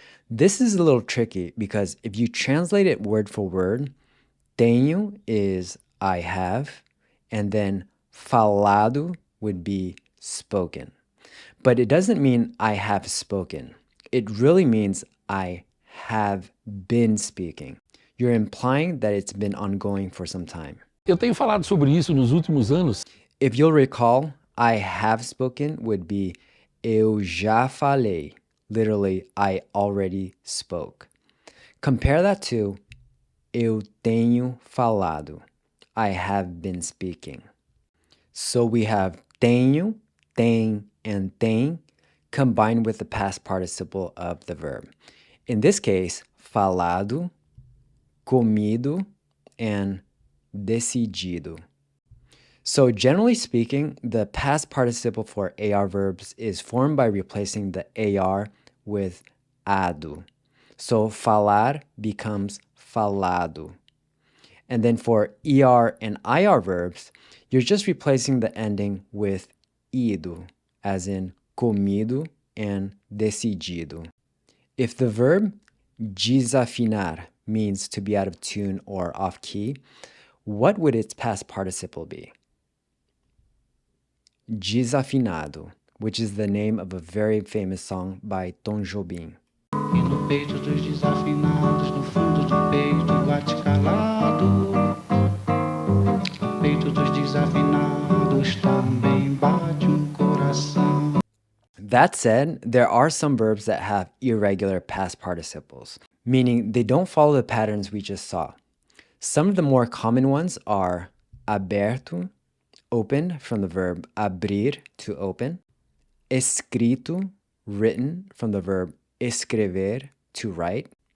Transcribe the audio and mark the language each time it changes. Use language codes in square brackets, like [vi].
[en] This is a little tricky because if you translate it word for word, tenho is I have, and then falado would be spoken. But it doesn't mean I have spoken. It really means I have been speaking. You're implying that it's been ongoing for some time. [pt] Eu tenho falado sobre isso nos últimos anos. [en] If you'll recall, I have spoken would be [pt] eu já falei. [en] Literally, I already spoke. Compare that to [pt] eu tenho falado. [en] I have been speaking. So we have tenho, tem, and tem combined with the past participle of the verb. In this case, falado, comido, and decidido. So generally speaking, the past participle for AR verbs is formed by replacing the AR with ado. So falar becomes falado. And then for ER and IR verbs, you're just replacing the ending with ido, as in comido and decidido. If the verb desafinar means to be out of tune or off key, what would its past participle be? Desafinado, which is the name of a very famous song by Tom Jobim. [pt] E no peito dos desafinados, no fundo do peito bate calado. No peito dos desafinados também bate coração. [en] That said, there are some verbs that have irregular past participles, meaning they don't follow the patterns we just saw. Some of the more common ones are aberto, open, from the verb abrir, to open. Escrito, written, from the verb escrever, to write.